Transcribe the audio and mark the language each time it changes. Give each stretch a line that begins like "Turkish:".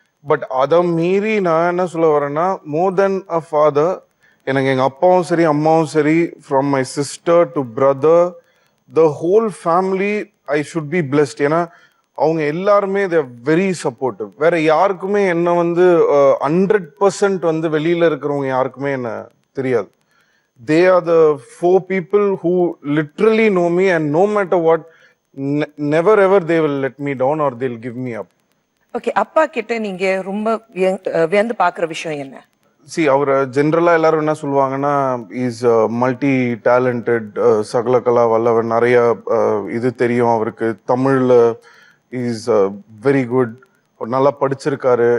Tamil: But அதை மீறி நான் என்ன சொல்ல வரேன்னா,
English: more than a father,
Tamil: எனக்கு எங்க அப்பாவும் சரி அம்மாவும் சரி,
English: From my sister to brother, the whole family I should be blessed.
Tamil: ஏன்னா அவங்க எல்லாருமே
English: They very supportive.
Tamil: வேற யாருக்குமே என்ன வந்து 100% வந்து வெளியில இருக்கிறவங்க யாருக்குமே என்ன தெரியாது.
English: They are the 4 people who literally know me, and no matter what, never ever they will let me down or they'll give me up.
Tamil: Okay, அப்பா கிட்ட நீங்க ரொம்ப வியந்து பாக்குற விஷயம் என்ன? அவரை ஜென்ரலா எல்லாரும் என்ன சொல்லுவாங்கன்னா
English: is multi talented,
Tamil: சகலகலா வல்லவன், நிறைய இது தெரியும் அவருக்கு, தமிழ்ல
English: is very good,
Tamil: நல்லா படிச்சிருக்காரு.